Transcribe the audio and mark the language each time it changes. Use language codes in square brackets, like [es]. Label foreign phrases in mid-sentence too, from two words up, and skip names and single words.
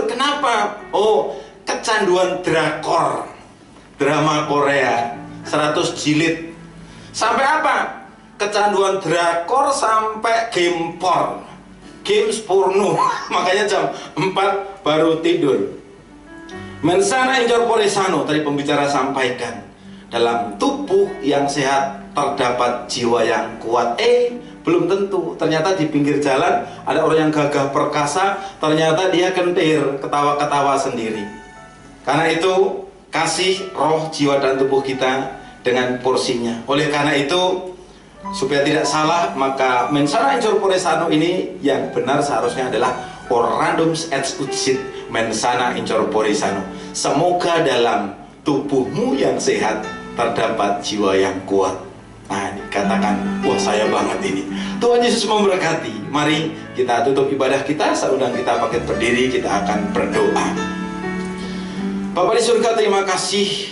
[id] Kenapa? Oh, kecanduan drakor, drama Korea 100 jilid. Sampai apa? Kecanduan drakor sampai [en] game porn, [id] games porno. Makanya jam 4 baru tidur. [la] Mensana incorpore sano, [id] tadi pembicara sampaikan, dalam tubuh yang sehat terdapat jiwa yang kuat. Belum tentu. Ternyata di pinggir jalan ada orang yang gagah perkasa, ternyata dia kentir, ketawa-ketawa sendiri. Karena itu, kasih roh, jiwa, dan tubuh kita dengan porsinya. Oleh karena itu, supaya tidak salah, maka [la] mensana incorpore sano [id] ini yang benar seharusnya adalah [la] orandum et utsit mensana incorpore sano. [id] Semoga dalam tubuhmu yang sehat terdapat jiwa yang kuat. Nah, dikatakan, wah saya banget ini. Tuhan Yesus memberkati. Mari kita tutup ibadah kita. Saya undang kita pakai berdiri, kita akan berdoa. Bapa di surga, terima kasih.